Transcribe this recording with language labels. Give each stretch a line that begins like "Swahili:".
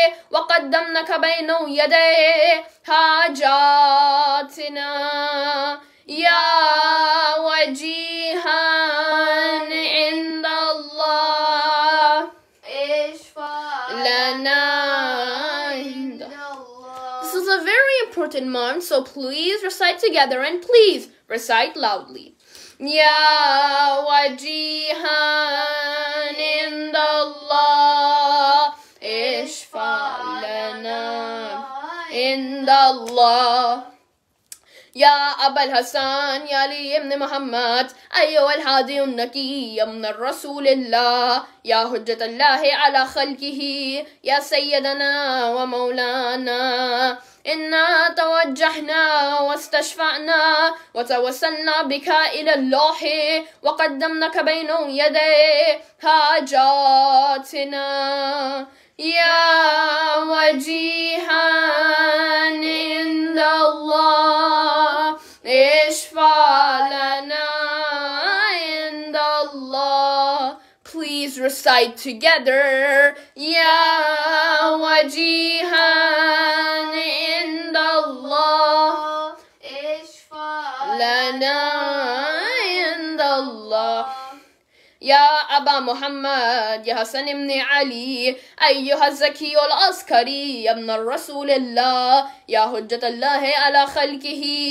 Arabic: وقدمناك بين يدي حاجاتنا يا وجيها عند الله اشفع لنا عند الله.
English: This is a very important month, so please recite together and please recite loudly.
Arabic: يا وجيها عند الله اشفع لنا عند الله. يا أبا الحسن يا علي بن محمد أيها الهادي النقي من الرسول الله يا حجة الله على خلقه يا سيدنا ومولانا إنا توجهنا واستشفعنا وتوسلنا بك إلى الله وقدمناك بين يدي حاجاتنا يا وجيها عند الله اشفع لنا عند الله.
English: Please recite together.
Arabic: يا وجيها عند الله اشفع لنا عند الله. يا أبا محمد يا حسن بن علي أيها الزكي العسكري يا ابن الرسول الله يا حجة الله على خلقه